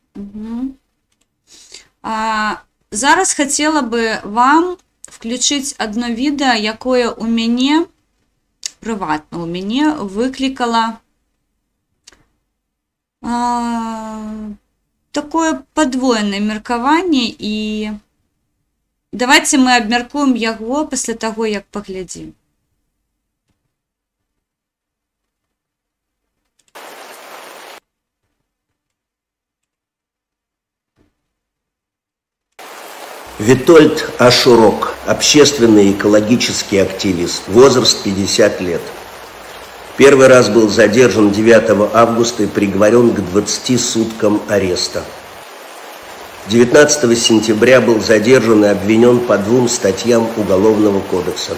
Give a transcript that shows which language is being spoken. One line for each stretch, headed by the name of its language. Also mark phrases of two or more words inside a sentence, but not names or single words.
Belarusian: Зараз хацела бы вам включыць адно відэа, якое у мяне, прыватна у мяне, выклікала такое падвоенае меркаванне, і
Russian: давайте мы
Belarusian: абмяркуем яго пасля таго, як паглядзім.
Russian: Витольд Ашурок, общественный и экологический активист, возраст 50 лет. Первый раз был задержан 9 августа и приговорен к 20 суткам ареста. 19 сентября был задержан и обвинен по 2 статьям Уголовного кодекса.